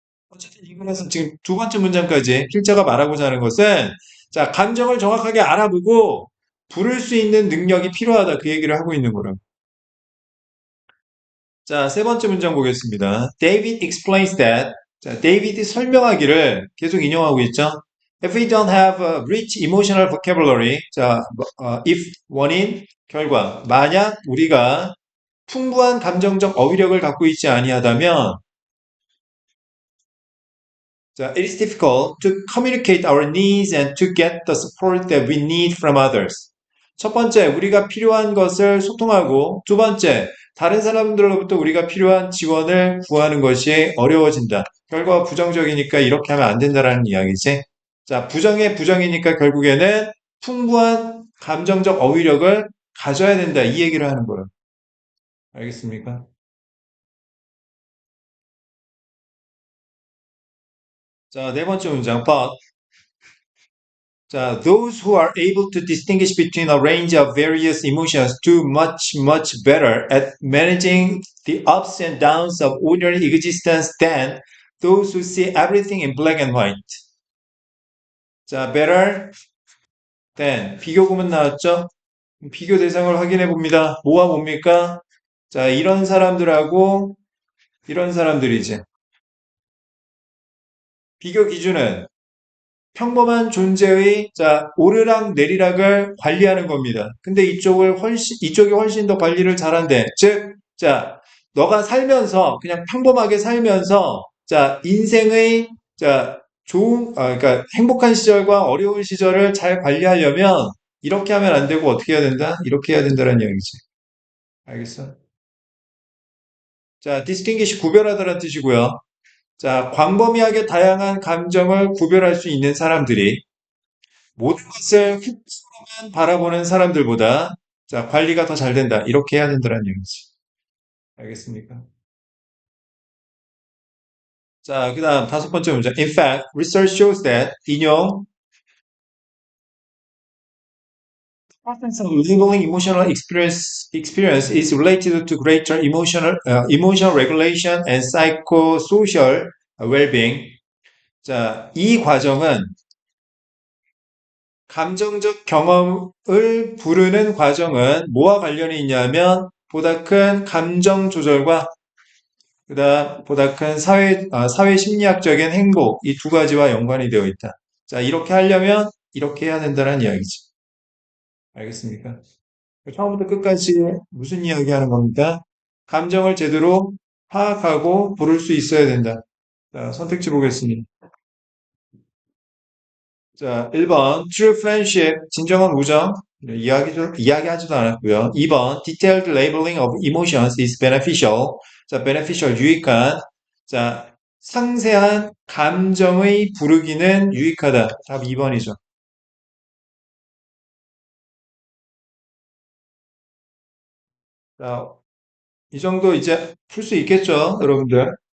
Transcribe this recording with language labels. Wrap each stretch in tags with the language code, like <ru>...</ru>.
<ko>어쨌든 이거에서 지금 두 번째 문장까지 필자가 말하고자 하는 것은 자, 감정을 정확하게 알아보고 부를 수 있는 능력이 필요하다. 그 얘기를 하고 있는 거라고. 자, 세 번째 문장 보겠습니다.</ko> <en>David explains that.</en> <ko>자, 데이비드 설명하기를 계속 인용하고 있죠.</ko> <en>If we don't have a rich emotional vocabulary, 자, if</en> <ko>원인, 결과. 만약 우리가 풍부한 감정적 어휘력을 갖고 있지 아니하다면 자,</ko> <en>it is difficult to communicate our needs and to get the support that we need from others.</en> <ko>첫 번째, 우리가 필요한 것을 소통하고, 두 번째, 다른 사람들로부터 우리가 필요한 지원을 구하는 것이 어려워진다. 결과가 부정적이니까 이렇게 하면 안 된다라는 이야기지. 자, 부정의 부정이니까 결국에는 풍부한 감정적 어휘력을 가져야 된다. 이 얘기를 하는 거예요. 알겠습니까? 자, 네 번째 문장.</ko> <en>But 자, those who are able to distinguish between a range of various emotions do much better at managing the ups and downs of ordinary existence than those who see everything in black and white.</en> <ko>자, better than 비교구문 나왔죠? 비교 대상을 확인해 봅니다. 뭐와 뭡니까? 자, 이런 사람들하고 이런 사람들이지. 비교 기준은 평범한 존재의 자 오르락 내리락을 관리하는 겁니다. 근데 이쪽이 훨씬 더 관리를 잘한대. 즉, 자 너가 살면서 그냥 평범하게 살면서 자 인생의 자 그러니까 행복한 시절과 어려운 시절을 잘 관리하려면 이렇게 하면 안 되고 어떻게 해야 된다? 이렇게 해야 된다는 이야기지. 알겠어? 자, distinguish 구별하다라는 뜻이고요. 자, 광범위하게 다양한 감정을 구별할 수 있는 사람들이 모든 것을 만 바라보는 사람들보다 자, 관리가 더 잘 된다. 이렇게 해야 된다는 얘기지. 알겠습니까? 자, 그 다음 다섯 번째 문제.</ko> <en>In fact, research shows that 인용 process of labeling experience is related to greater emotional regulation and psychosocial well-being.</en> <ko>자, 이 과정은 감정적 경험을 부르는 과정은 뭐와 관련이 있냐면 보다 큰 감정 조절과 그다음 보다 큰 사회 심리학적인 행복 이 두 가지와 연관이 되어 있다. 자, 이렇게 하려면 이렇게 해야 된다는 이야기지. 알겠습니까? 처음부터 끝까지 무슨 이야기 하는 겁니까? 감정을 제대로 파악하고 부를 수 있어야 된다. 자, 선택지 보겠습니다. 자, 1번</ko> <en>true friendship</en> <ko>진정한 우정 이야기하지도 않았고요.</ko> <en>2번 detailed labeling of emotions is beneficial.</en> <ko>자, beneficial 유익한. 자, 상세한 감정의 부르기는 유익하다. 답 2번이죠. 자, 이 정도 이제 풀 수 있겠죠, 여러분들?</ko>